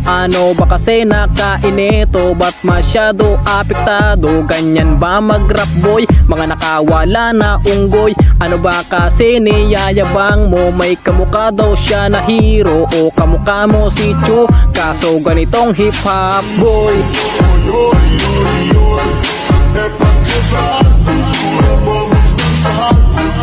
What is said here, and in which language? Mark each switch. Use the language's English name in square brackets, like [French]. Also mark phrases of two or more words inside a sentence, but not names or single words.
[Filipino] Ano ba kasi nakainito? Ba't masyado apektado? Ganyan ba mag-rap boy? Mga nakawala na unggoy. Ano ba kasi niyayabang mo? May kamukha daw siya na hero o kamukha mo si Chu. Kaso ganitong [English] hip hop boy. [Portuguese] É pra quebrar tudo, vamos dançar.